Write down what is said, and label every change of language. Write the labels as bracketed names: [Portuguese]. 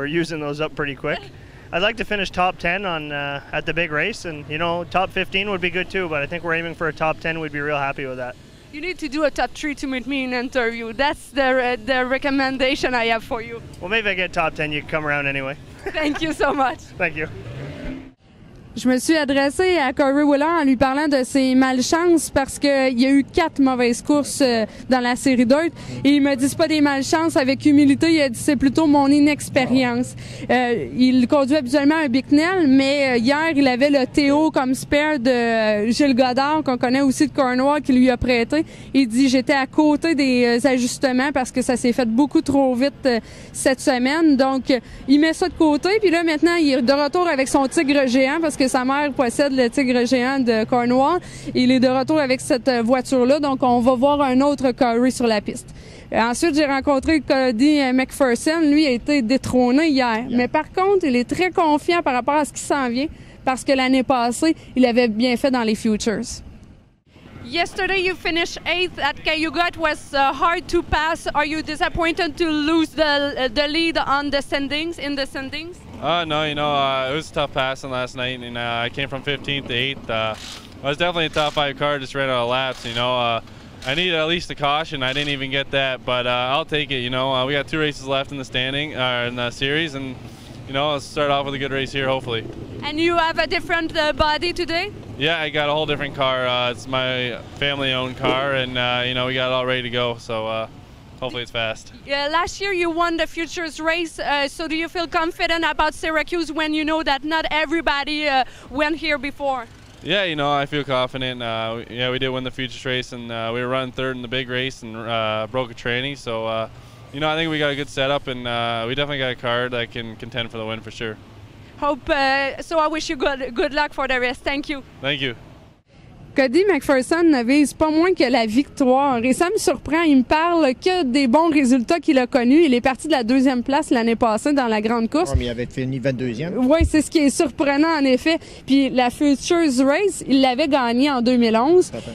[English] We're using those up pretty quick. I'd like to finish top 10 on at the big race, and you know, top 15 would be good too, but I think we're aiming for a top 10. We'd be real happy with that. You need to do a top 3 to meet me in an interview. That's the recommendation I have for you. Well, maybe if I get top 10, you can come around anyway. Thank you so much. Thank you. [French] Je me suis adressée à Corey Wheeler en lui parlant de ses malchances parce qu'il y a eu 4 mauvaises courses dans la série Dirt. Et il m'a dit c'est pas des malchances, avec humilité, il a dit c'est plutôt mon inexpérience. Il conduit habituellement un Bicknell, mais hier il avait le Théo comme spare de Gilles Godard, qu'on connaît aussi de Cornwall, qui lui a prêté. Il dit j'étais à côté des ajustements parce que ça s'est fait beaucoup trop vite cette semaine. Donc il met ça de côté, puis là maintenant il est de retour avec son Tigre géant parce que sa mère possède le Tigre géant de Cornwall. Il est de retour avec cette voiture-là, donc on va voir un autre Corey sur la piste. Ensuite, j'ai rencontré Cody McPherson. Lui a été détrôné hier. Mais par contre, il est très confiant par rapport à ce qui s'en vient parce que l'année passée, il avait bien fait dans les Futures. [English] Yesterday you finished 8th at Cayuga. It was hard to pass. Are you disappointed to lose the lead on the standings, in the standings? No, you know, it was a tough passing last night, and I came from 15th to 8th. I was definitely a top 5 car, just ran out of laps, you know. I needed at least a caution. I didn't even get that, but I'll take it, you know. We got 2 races left in the standing, in the series, and, you know, let's start off with a good race here, hopefully. And you have a different body today? Yeah, I got a whole different car. It's my family-owned car, and, you know, we got it all ready to go, so hopefully it's fast. Last year you won the Futures race, so do you feel confident about Syracuse when you know that not everybody went here before? Yeah, you know, I feel confident. Yeah, we did win the Futures race, and we were running 3rd in the big race and broke a tranny, so, you know, I think we got a good setup, and we definitely got a car that can contend for the win for sure. Hope so. I wish you good luck for the rest. Thank you. Thank you. [French] Cody McPherson ne vise pas moins que la victoire. Et ça me surprend. Il me parle que des bons résultats qu'il a connus. Il est parti de la 2e place l'année passée dans la grande course. Oh, mais il avait fini 22e. Oui, c'est ce qui est surprenant en effet. Puis la Futures Race, il l'avait gagnée en 2011.